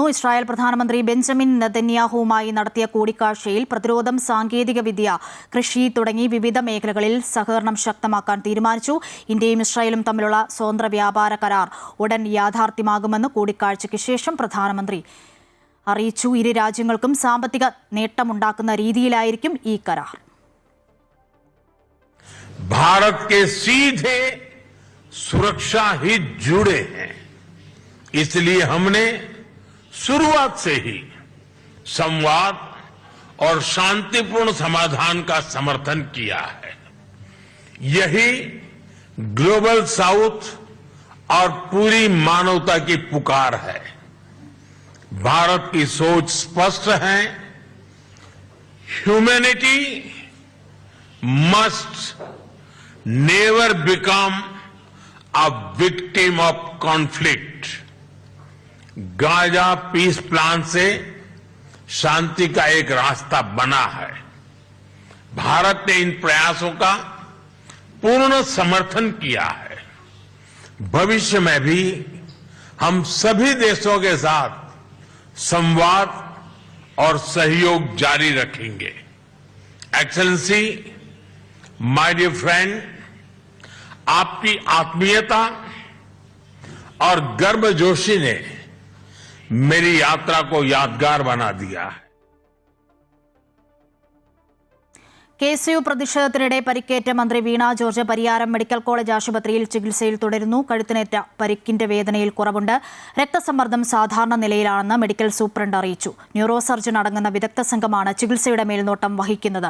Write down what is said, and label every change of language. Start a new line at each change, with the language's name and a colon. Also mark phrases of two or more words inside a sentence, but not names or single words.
Malayalam: ഇസ്രായേൽ പ്രധാനമന്ത്രി ബെഞ്ചമിൻ നെതന്യാഹുവുമായി നടത്തിയ കൂടിക്കാഴ്ചയിൽ പ്രതിരോധം, സാങ്കേതികവിദ്യ, കൃഷി തുടങ്ങി വിവിധ മേഖലകളിൽ സഹകരണം ശക്തമാക്കാൻ തീരുമാനിച്ചു. ഇന്ത്യയും ഇസ്രായേലും തമ്മിലുള്ള സ്വതന്ത്ര വ്യാപാര കരാർ ഉടൻ യാഥാർത്ഥ്യമാകുമെന്ന് കൂടിക്കാഴ്ചയ്ക്ക് ശേഷം പ്രധാനമന്ത്രി അറിയിച്ചു. ഇരു രാജ്യങ്ങൾക്കും സാമ്പത്തിക നേട്ടമുണ്ടാക്കുന്ന രീതിയിലായിരിക്കും ഈ കരാർ.
Hindi: भारत के सीधे सुरक्षा हित जुड़े हैं, इसलिए हमने शुरुआत से ही संवाद और शांतिपूर्ण समाधान का समर्थन किया है. यही
English: Global South
Hindi: और पूरी मानवता की पुकार है. भारत की सोच स्पष्ट है.
English: Humanity must never become a victim of conflict.
Hindi: गाजा
English: peace plan
Hindi: से शांति का एक रास्ता बना है. भारत ने इन प्रयासों का पूर्ण समर्थन किया है. भविष्य में भी हम सभी देशों के साथ संवाद और सहयोग जारी रखेंगे.
English: Excellency, my dear friend,
Hindi: आपकी आत्मीयता और गर्मजोशी ने मेरी यात्रा को यादगार बना दिया है.
Malayalam: KSU പ്രതിഷേധത്തിനിടെ പരിക്കേറ്റ മന്ത്രി വീണ ജോർജ് പരിയാരം മെഡിക്കൽ കോളേജ് ആശുപത്രിയിൽ ചികിത്സയിൽ തുടരുന്നു. കഴുത്തിനേറ്റ പരിക്കിന്റെ വേദനയിൽ കുറവുണ്ട്. രക്തസമ്മർദ്ദം സാധാരണ നിലയിലാണെന്ന്
English: medical superintendent
Malayalam: അറിയിച്ചു.
English: neuro surgeon
Malayalam: അടങ്ങുന്ന വിദഗ്ധ സംഘമാണ് ചികിത്സയുടെ മേൽനോട്ടം വഹിക്കുന്നത്.